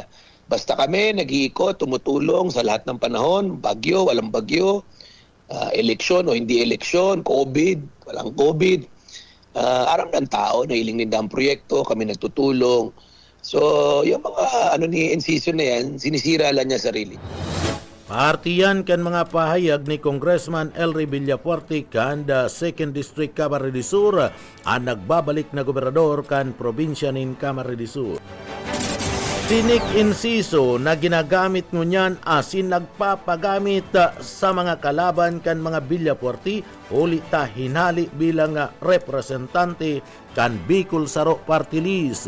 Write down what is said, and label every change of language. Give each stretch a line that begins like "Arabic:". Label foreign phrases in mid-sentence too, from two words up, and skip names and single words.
Filipino: Basta kami, nag-iikot, tumutulong sa lahat ng panahon, bagyo, walang bagyo, eleksyon o hindi eleksyon, COVID, walang COVID.
Bikol: Aram ng tao, nahiling nila ang proyekto, kami nagtutulong.
Filipino: So, yung mga ni Enciso na yan, sinisira lang niya sarili.
Bikol: Partiyan kan mga pahayag ni Congressman Elry Villafuerte kan 2nd District Camarines Sur ang nagbabalik na gobernador kan probinsya nin Camarines Sur. Sinik Enciso na ginagamit ngunyan asin nagpapagamit sa mga kalaban kan mga Villafuerte uli ta hinali bilang representante kan Bicol Saro Party List.